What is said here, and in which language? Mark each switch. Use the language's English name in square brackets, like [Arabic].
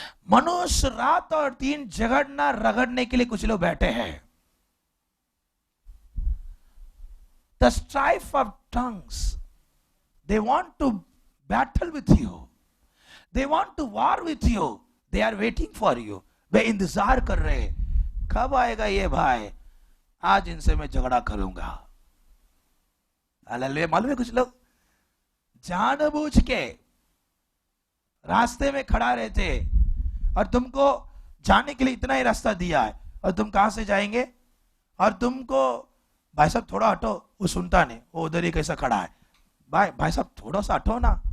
[Hindi] मनुष्य रात और दिन झगड़ना रगड़ने के लिए कुछ लोग बैठे हैं। [English] The strife of tongues, they want to battle with you, they want to war with you, they are waiting for you। [Hindi] वे इंतजार कर रहे हैं कब आएगा ये भाई, आज इनसे मैं झगड़ा करूंगा। हालेलुया। मालूम है कुछ लोग जानबूझ के रास्ते में खड़ा रहते और तुमको जाने के लिए इतना ही रास्ता दिया है और तुम कहां से जाएंगे, और तुमको भाई साहब थोड़ा हटो, वो सुनता नहीं, वो उधर ही कैसा खड़ा है, भाई साहब थोड़ा सा हटो ना,